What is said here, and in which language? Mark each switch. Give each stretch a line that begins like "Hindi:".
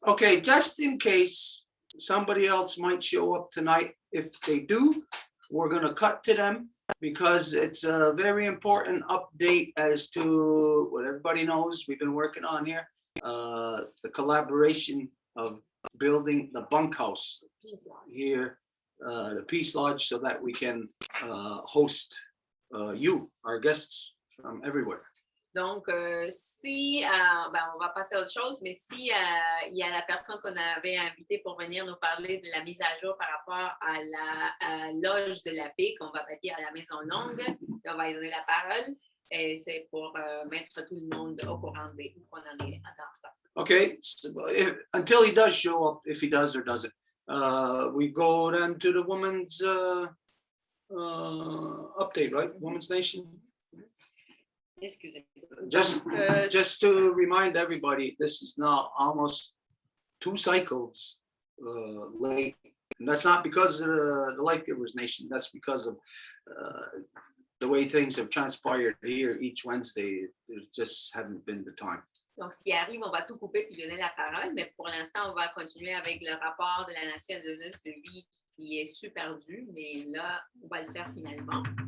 English: Okay, just in case somebody else might show up tonight, if they do, we're gonna cut to them because it's a very important update as to what everybody knows we've been working on here. The collaboration of building the bunkhouse He's lost. here, the Peace Lodge, so that we can host you, our guests from everywhere.
French: Donc, si, on va passer à autre chose, mais si il y a la personne qu'on avait invitée pour venir nous parler de la mise à jour par rapport à la loge de la paix qu'on va bâtir à la Maison Longue, on va lui donner la parole. Et c'est pour mettre tout le monde au courant de où on en est dans ça.
English: Okay, so until he does show up, if he does or doesn't, we go then to the women's update, right? Women's Nation.
French: Excusez.
English: Just to remind everybody, this is now almost 2 cycles late. And that's not because of the Life Givers Nation. That's because of the way things have transpired here each Wednesday. There just haven't been the time.
French: Donc, s'il arrive, on va tout couper puis lui donner la parole, mais pour l'instant, on va continuer avec le rapport de la Nation de vie qui est super dû, mais là, on va le faire finalement.